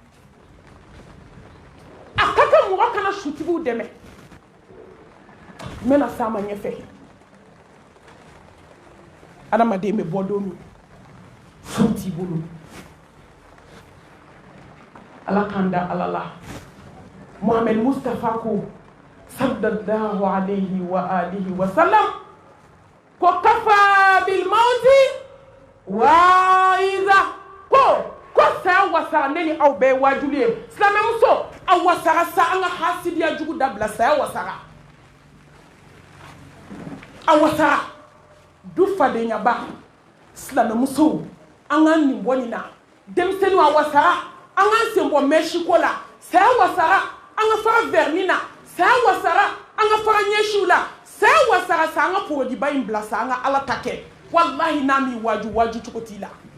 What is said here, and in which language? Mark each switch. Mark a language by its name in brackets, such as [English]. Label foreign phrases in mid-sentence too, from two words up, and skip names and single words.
[Bambara] a ka kan mɔgɔ kana sutigiw dɛmɛ n bɛna s'a ma ɲɛfɛ adamaden bɛ bɔ don min foyi t'i bolo ala k'an da ala la Muhammad Mustafa ko [Arabic] صلى الله عليه وآله وسلم [Bambara] ko [Arabic] كفى بالموت واعظا [Bambara] ko sa wasara ne ni aw bɛɛ wajuli ye silamɛmuso a wasara sa an ka hasidiya jugu dabila saya wasara a wasara du fadenyaba silamɛmuso an ka nin bɔ nin na denmisɛnninw a wasara an ka sen bɔ mɛsiko la saya wasara an ka fara verni na saya wasara an ka fara ɲɛsiw la saya wasara sa an ka porodiba in bila sa an ka ala ta kɛ wallahi n'a m'i waju cogo t'i la